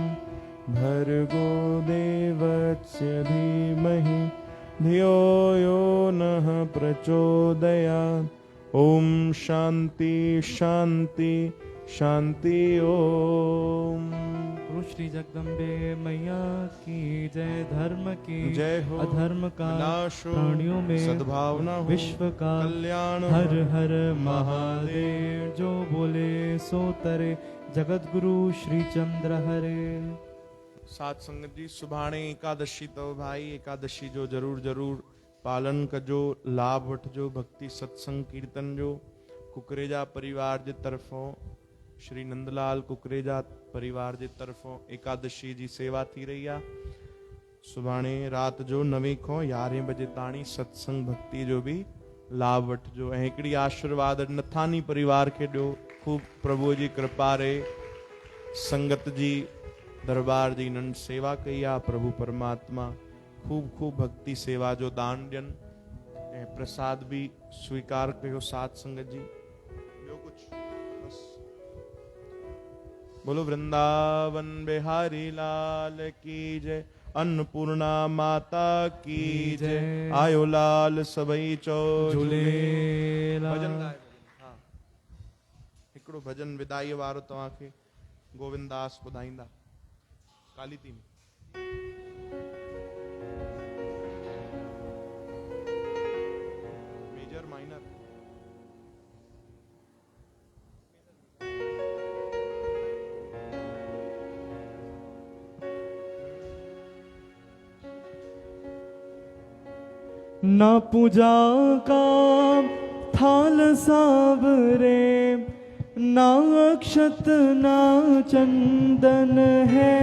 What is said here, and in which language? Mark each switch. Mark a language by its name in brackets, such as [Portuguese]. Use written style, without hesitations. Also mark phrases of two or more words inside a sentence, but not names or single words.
[Sanskrit] भर्गो देवस्य धीमहि धियो यो नः प्रचोदयात्। ओम शांति शांति शांति। ओम [Hindi] श्री जगदम्बे मैया की जय। धर्म की जय हो। अधर्म का नाश हो। प्राणियों में सद्भावना हो। विश्व का कल्याण हो। हर हर महादेव। जो बोले सो तरे जगत गुरु श्री चंद्र हरे। [Sindhi] साथ संगत जी सुभाणे एकादशी तो भाई एकादशी जो जरूर जरूर पालन कजो लाभ वठजो। भक्ति सत्संग कीर्तन जो कुकरेजा परिवार जे तरफों श्री नंदलाल कुकरेजा परिवार जे तरफों एकादशी जी सेवा थी रही है। सुभाणे रात जो 9 खां 11 बजे ताणी सत्संग भक्ति जो भी लाभ वठजो। ऐं हिकिड़ी आशीर्वाद नथानी परिवार के ॾियो। खूब प्रभु जी कृपा रे संगत जी दरबार जी नंढ सेवा कई आ। प्रभु परमात्मा खूब खूब भक्ति सेवा जो दान ॾियन ऐं प्रसाद भी स्वीकार कयो साथ संगत जी। ॿियो कुछ बस। [Hindi] बोलो वृंदावन बिहारी लाल की जय। अन्नपूर्णा माता की जय। [Sindhi] आयो लाल सबई चो झूलेलाल। भजन गाए। हाँ हिकिड़ो भजन विदाई वारो तव्हांखे गोविंदास ॿुधाईंदा कालीती में। [English] मेजर माइनर [Hindi] ना पूजा का थाल सावरे ना अक्षत ना चंदन है।